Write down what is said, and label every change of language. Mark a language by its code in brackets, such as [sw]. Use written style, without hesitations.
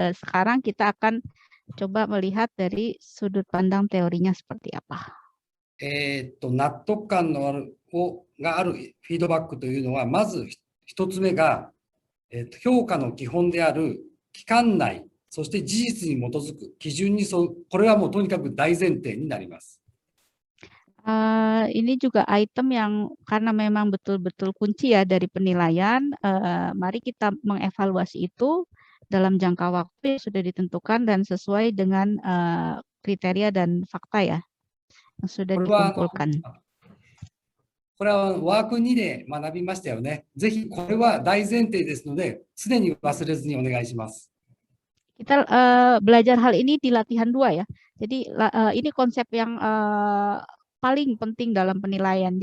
[id] Sekarang kita akan coba melihat dari sudut pandang teorinya seperti apa. [ja] 納得感があるフィードバックというのは、まず一つ目が、評価の基本である期間内、そして事実に基づく基準に沿う、これはもうとにかく大前提になります。 [id] Ini juga item yang karena memang betul-betul kunci ya dari penilaian, mari kita mengevaluasi itu dalam jangka waktu yang sudah ditentukan dan sesuai dengan kriteria dan fakta ya yang sudah dikumpulkan. [ja] これはワーク2で学びましたよね。ぜひこれは大前提ですので、常に忘れずにお願いします。 [id] Kita belajar hal ini di latihan 2 ya. Jadi ini konsep yang paling penting dalam penilaian.